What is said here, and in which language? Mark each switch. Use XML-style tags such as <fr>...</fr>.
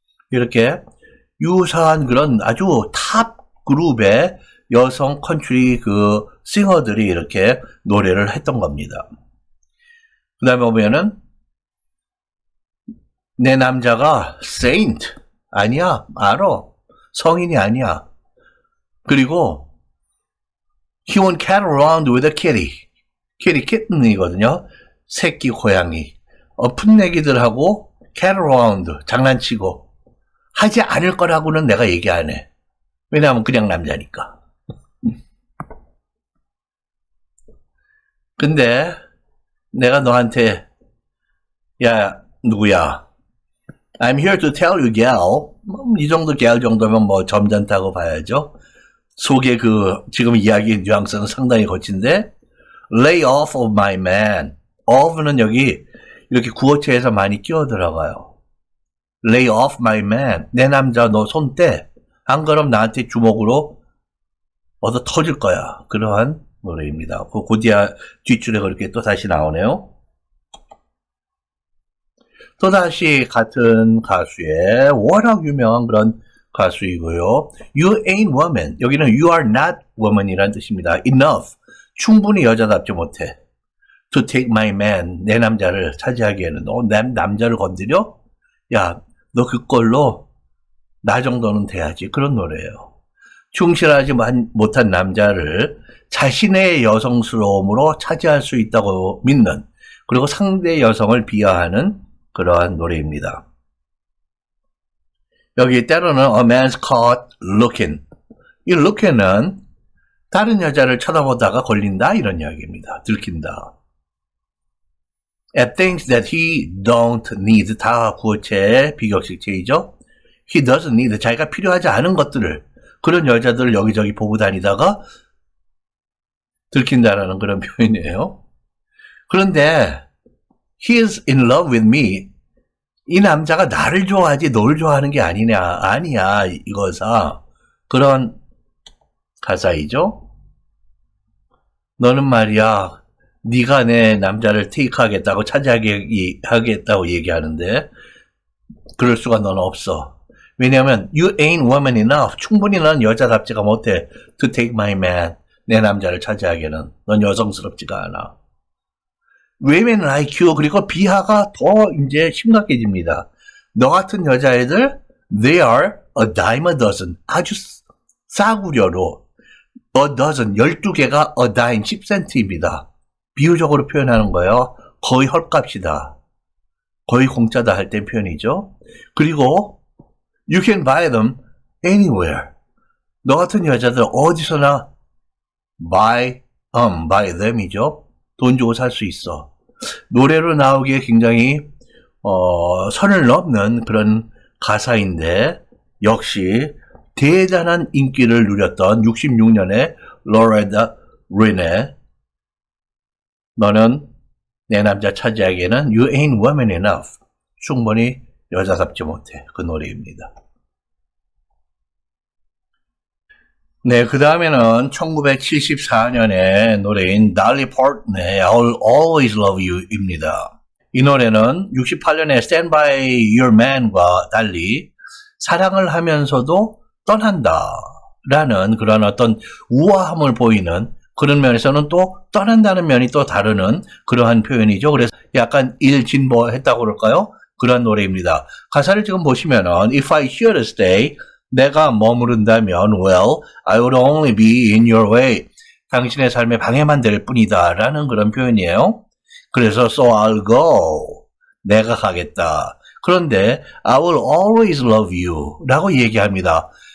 <ko>이렇게 유사한 그런 아주 탑 그룹의 여성 컨트리 그 싱어들이 이렇게 노래를 했던 겁니다. 그 다음에 보면은 내 남자가 saint 아니야. 알아. 성인이 아니야. 그리고</ko> <en>he won't cat around with a kitty.</en> <ko>kitty kitten이거든요. 새끼 고양이. 풋내기들하고 cat around 장난치고 하지 않을 거라고는 내가 얘기 안 해. 왜냐하면 그냥 남자니까. 근데 내가 너한테 야 누구야?</ko> <en>I'm here to tell you, gal.</en> <ko>이 정도 gal 정도면 뭐 점잖다고 봐야죠. 속에 그 지금 이야기 뉘앙스는 상당히 거친데</ko> <en>lay off of my man.</en> <ko>off는 여기 이렇게 구어체에서 많이 끼어 들어가요.</ko> <en>lay off my man.</en> <ko>내 남자 너 손 떼. 안 그럼 나한테 주먹으로 얻어 터질 거야. 그러한 노래입니다. 그 뒷줄에 그렇게 또 다시 나오네요. 또 다시 같은 가수의 워낙 유명한 그런 가수이고요.</ko> <en>You ain't woman.</en> <ko>여기는</ko> <en>you are not woman</en> <ko>이란 뜻입니다.</ko> <en>Enough.</en> <ko>충분히 여자답지 못해.</ko> <en>To take my man.</en> <ko>내 남자를 차지하기에는 너 남자를 건드려? 야, 너 그걸로 나 정도는 돼야지. 그런 노래예요. 충실하지 못한 남자를 자신의 여성스러움으로 차지할 수 있다고 믿는, 그리고 상대 여성을 비하하는 그러한 노래입니다. 여기 때로는</ko> <en>a man's caught looking.</en> <ko>이 looking은 다른 여자를 쳐다보다가 걸린다 이런 이야기입니다. 들킨다.</ko> <en>At things that he don't need.</en> <ko>다 구어체 비격식체이죠.</ko> <en>He doesn't need.</en> <ko>자기가 필요하지 않은 것들을, 그런 여자들을 여기저기 보고 다니다가 들킨다라는 그런 표현이에요. 그런데</ko> <en>he is in love with me.</en> <ko>이 남자가 나를 좋아하지 널 좋아하는 게 아니야 이거사. 그런 가사이죠. 너는 말이야 네가 내 남자를 테이크하겠다고 차지하겠다고 얘기하는데 그럴 수가 너는 없어. 왜냐하면</ko> <en>you ain't woman enough.</en> <ko>충분히 넌 여자답지가 못해.</ko> <en>To take my man.</en> <ko>내 남자를 차지하기에는 넌 여성스럽지가 않아.</ko> <en>women like you.</en> <ko>그리고 비하가 더 이제 심각해집니다. 너 같은 여자애들</ko> <en>they are a dime a dozen.</en> <ko>아주 싸구려로 a dozen 12개가 a dime 10센트입니다. 비유적으로 표현하는 거예요. 거의 헐값이다. 거의 공짜다 할 땐 표현이죠. 그리고</ko> <en>you can buy them anywhere.</en> <ko>너 같은 여자들 어디서나 buy them이죠. 돈 주고 살 수 있어. 노래로 나오기에 굉장히 선을 넘는 그런 가사인데 역시 대단한 인기를 누렸던 66년에 로레다 린의 너는 내 남자 차지하기에는</ko> <en>You ain't woman enough.</en> <ko>충분히 여자답지 못해. 그 노래입니다. 네, 그 다음에는 1974년의 노래인 달리 파튼의 I'll Always Love You입니다. 이 노래는 68년에 Stand By Your Man과 달리 사랑을 하면서도 떠난다 라는 그런 어떤 우아함을 보이는 그런 면에서는 또 떠난다는 면이 또 다르는 그러한 표현이죠. 그래서 약간 일진보했다고 그럴까요? 그런 노래입니다. 가사를 지금 보시면은</ko> <en>If I should stay,</en> <ko>내가 머무른다면</ko> <en>well, I would only be in your way.</en> <ko>당신의 삶에 방해만 될 뿐이다 라는 그런 표현이에요. 그래서</ko> <en>so I'll go.</en> <ko>내가 가겠다. 그런데</ko> <en>I will always love you</en> <ko>라고 얘기합니다.</ko>